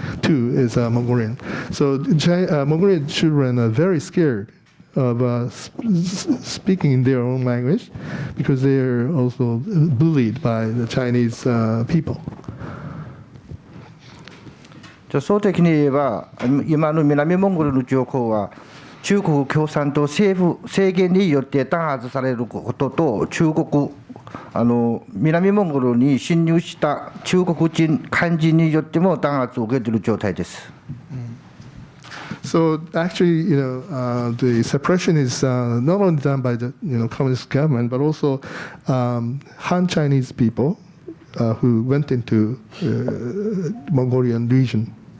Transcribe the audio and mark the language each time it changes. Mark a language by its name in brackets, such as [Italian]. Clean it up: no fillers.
[English] 2 is Mongolian. So Mongolian children are very scared of speaking in their own language because they are also bullied by the Chinese people. [Japanese] じゃあ総的に言えば、今の南モンゴルの状況は、中国共産党政府制限によって弾圧されることと、中国南モンゴルに侵入した中国人、漢人によっても弾圧を受けている状態です。 [English] So actually, the suppression is not only done by the communist government, but also Han Chinese people who went into Mongolian region.